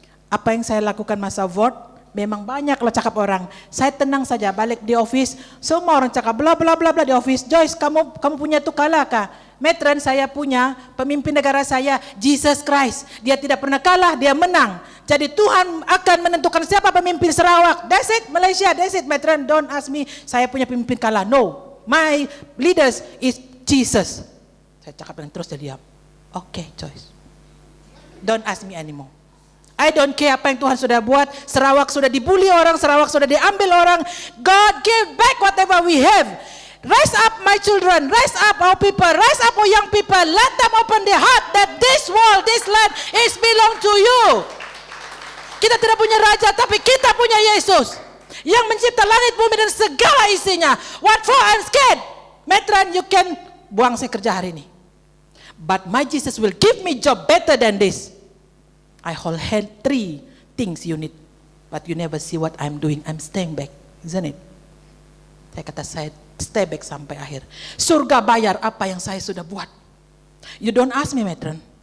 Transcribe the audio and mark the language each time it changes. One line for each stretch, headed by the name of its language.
Malay: Apa yang saya lakukan masa vote? Memang banyaklah cakap orang. Saya tenang saja balik di office. Semua orang cakap bla bla bla bla di office. Joyce, kamu punya tu kalah kah? Metran, saya punya pemimpin negara saya, Jesus Christ. Dia tidak pernah kalah, dia menang. Jadi Tuhan akan menentukan siapa pemimpin Sarawak.
English: That's it, Malaysia, that's it. Metran, don't ask me,
Malay: saya punya pemimpin kalah.
English: No, my leaders is Jesus.
Malay: Saya cakap dan terus dia diam.
English: Okay, Joyce. Don't ask me anymore. I don't care
Malay: apa yang Tuhan sudah buat. Sarawak sudah dibully orang, Sarawak sudah diambil orang.
English: God give back whatever we have. Rise up my children, rise up our people, rise up our young people. Let them open their heart that this world, this land is belong to you.
Malay: Kita tidak punya raja, tapi kita punya Yesus yang mencipta langit, bumi dan segala isinya.
English: What for I'm scared? Metran, you can
Malay: buang saya kerja hari ini.
English: But my Jesus will give me job better than this. I hold 3 things you need, but you never see what I'm doing. I'm staying back, isn't it?
Malay: Saya kata saya stay back sampai akhir. Surga bayar apa yang saya sudah buat.
English: You don't ask me,
Malay: Metron.